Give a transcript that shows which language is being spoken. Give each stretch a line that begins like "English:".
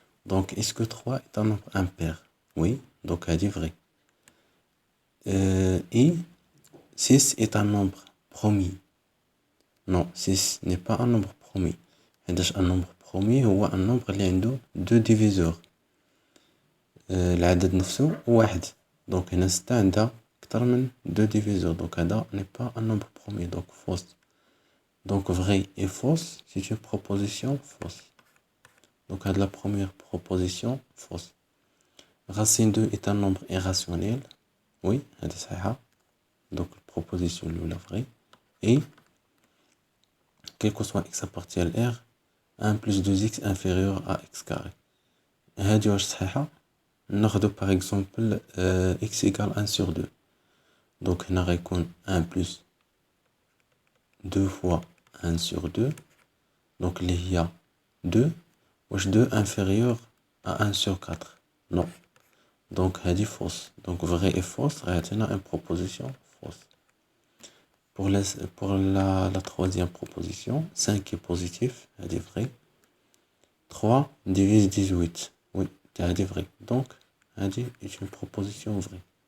French: Donc, est-ce que 3 est un nombre impair? Oui, donc elle dit vrai. Et 6 est un nombre premier. Non, 6 n'est pas un nombre premier. Un nombre premier
Arabic: هو
French: un nombre
Arabic: اللي عنده
French: deux diviseurs.
Arabic: العدد نفسه واحد. Donc هنا 6 عندها أكثر من
French: deux diviseurs. Donc
Arabic: هذا
French: n'est pas un nombre premier. Donc fausse. Donc vrai et fausse, c'est une proposition fausse. Donc
Arabic: هذا
French: la première proposition fausse. Racine 2 est un nombre irrationnel. Oui,
Arabic: هذا صحيحة.
French: Donc proposition
Arabic: الأولى
French: vraie. Et quel que soit x appartient à R, 1 plus 2x inférieur à x carré.
Arabic: هذه واش صحيحة. ناخذ
French: par exemple x égale 1 sur 2. Donc
Arabic: هنا غيكون
French: 1 plus 2 fois 1 sur 2.
Arabic: Donc اللي هي 2. واش
French: 2 inférieur à 1 sur 4. Non. Donc هذه fausse. Donc vrai et fausse
Arabic: غيعطينا
French: une proposition fausse. Pour la troisième proposition, 5 est positif, elle est vraie. 3 divise 18. Oui, elle est vraie. Donc, elle est une proposition vraie.